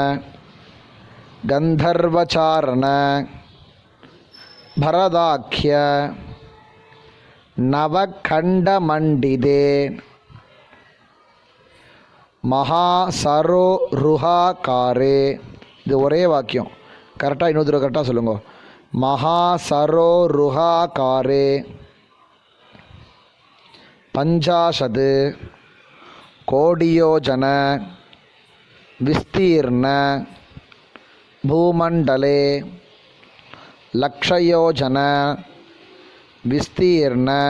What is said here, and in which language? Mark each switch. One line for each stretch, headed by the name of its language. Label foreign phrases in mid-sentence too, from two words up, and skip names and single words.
Sanskrit: गंधर्वचारण भरदाख्य नवखंडमंडिते महासरोरुहाकारे
Tamil: இது ஒரே வாக்கியம் கரெக்டாக இன்னொரு தடவை கரெக்டாக சொல்லுங்க
Sanskrit: महासरोरुहाकारे पंचाशत् कोटियोजन विस्तीर्ण भूमंडले लक्षयोजन विस्तीर्ण